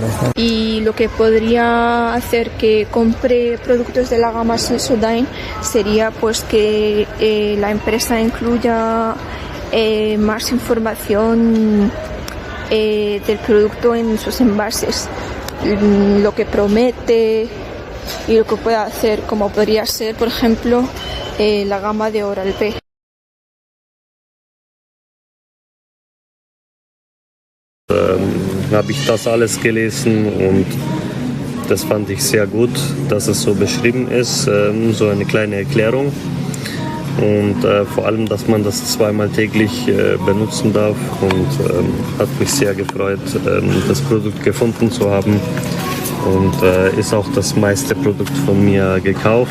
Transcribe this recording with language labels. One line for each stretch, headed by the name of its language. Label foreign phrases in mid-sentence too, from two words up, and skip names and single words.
Spanish: Y lo que podría hacer que compre productos de la gama Sensodyne sería pues que la empresa incluya más información del producto en sus envases, lo que promete y lo que puede hacer, como podría ser por ejemplo la gama de Oral-B.
German: Habe ich das alles gelesen und das fand ich sehr gut, dass es so beschrieben ist, so eine kleine Erklärung und vor allem, dass man das zweimal täglich benutzen darf, und hat mich sehr gefreut, das Produkt gefunden zu haben, und ist auch das meiste Produkt von mir gekauft.